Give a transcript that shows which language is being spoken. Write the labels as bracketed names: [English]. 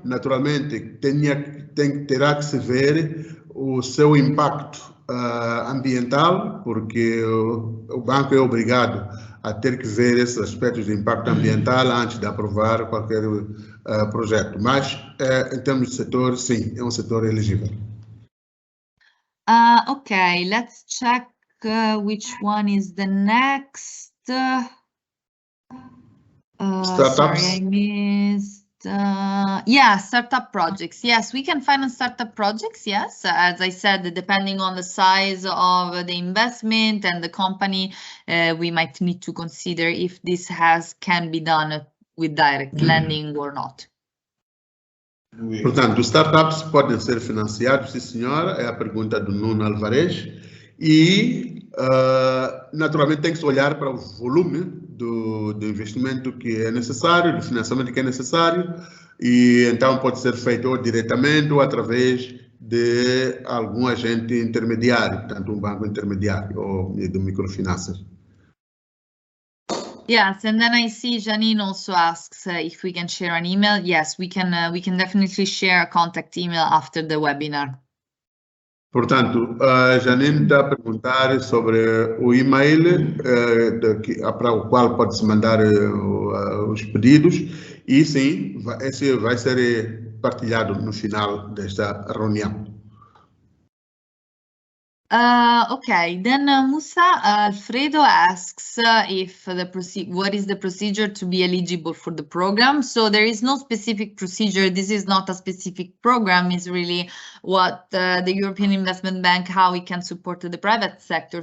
[Portuguese] Naturalmente, terá que se ver o seu impacto ambiental, porque o banco é obrigado a ter que ver esses aspectos de impacto ambiental antes de aprovar qualquer projeto. Mas, em termos de setor, sim, é um setor elegível. [English] Okay, let's check which one is the next. Startups. Sorry, I missed. Yeah, startup projects. Yes, we can finance startup projects. Yes, as I said, depending on the size of the investment and the company, we might need to consider if this can be done with direct lending or not. [Portuguese] Portanto, startups podem ser financiados, sim senhora, é a pergunta do Nuno Alvarez, e naturalmente tem que se olhar para o volume do investimento que é necessário, do financiamento que é necessário, e então pode ser feito ou diretamente ou através de algum agente intermediário, portanto um banco intermediário ou de microfinanças. [English] Yes, and then I see Janine also asks if we can share an email. Yes, we can definitely share a contact email after the webinar. [Portuguese] Portanto, a Janine está a perguntar sobre o e-mail para o qual pode-se mandar os pedidos, e sim, esse vai ser partilhado no final desta reunião. [English] Okay, then Musa Alfredo asks what is the procedure to be eligible for the program. So there is no specific procedure. This is not a specific program. It's really what the European Investment Bank, how we can support the private sector.